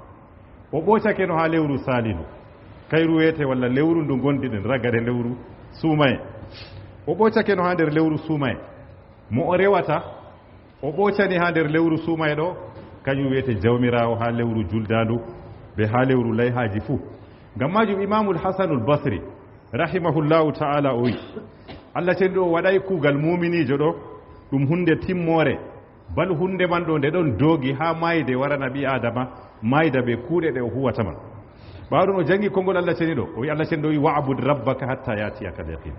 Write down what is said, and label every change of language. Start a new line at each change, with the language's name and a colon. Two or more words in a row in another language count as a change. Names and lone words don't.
Fula: o ɓoocake no ha lewru salinu kayru wiyete, walla lewru ndu gondiɗen ragare lewru suumaye. o ɓoocake no ha nder lewru suumaye. mo o rewata o ɓoocani ha nder lewru suumaye ɗo kañum wiyete jawmirawo ha lewru juldandu be ha lewru layhaji fuu. ngam majum imamul hasanul basri
Arabic: رحمه الله تعالى
Fula: o wi Allah ceni ɗo waɗay kuugal muminijo ɗo ɗum hunde timmore, bal hunde man ɗo nde ɗon doogi ha mayde warana ɓi adama mayda ɓe kuuɗe ɗe o huwata man. ɓawɗon o jangi konngol Allah ceni ɗo o wi Allah ceni ɗo wi
Arabic: واعبد ربك حتى يأتيك اليقين.